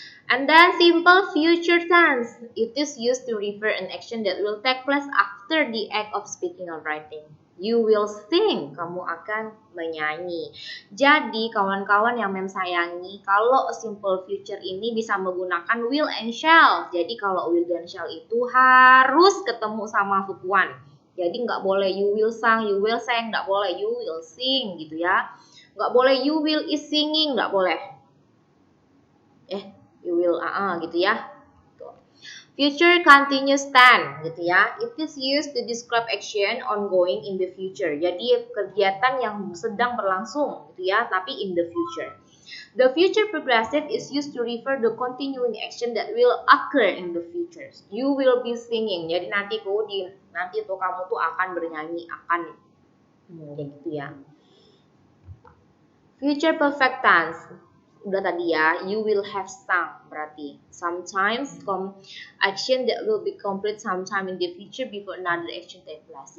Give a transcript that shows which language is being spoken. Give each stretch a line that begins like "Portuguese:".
English: And then simple future tense, it is used to refer an action that will take place after the act of speaking or writing. You will sing,
Indonesian: kamu akan menyanyi. Jadi kawan-kawan yang mem sayangi, kalau simple future ini bisa menggunakan
English: will and shall.
Indonesian: Jadi kalau will dan shall itu harus ketemu sama verb one. Jadi nggak boleh
English: you will sang, you will sing,
Indonesian: nggak boleh you will sing gitu ya. Nggak boleh
English: you will is singing,
Indonesian: nggak boleh.
English: You will
Indonesian: gitu ya.
English: Future continuous tense gitu ya. It is used to describe action ongoing in the future.
Indonesian: Jadi kegiatan yang sedang berlangsung gitu ya, tapi
English: in the future. The future progressive is used to refer the continuing action that will occur in the future. You will be singing.
Indonesian: Jadi nanti tuh kamu tuh akan bernyanyi, akan kayak gitu ya.
English: Future perfect tense.
Indonesian: Udah tadi ya,
English: you will have sung berarti sometimes action that will be complete sometime in the future before another action take place.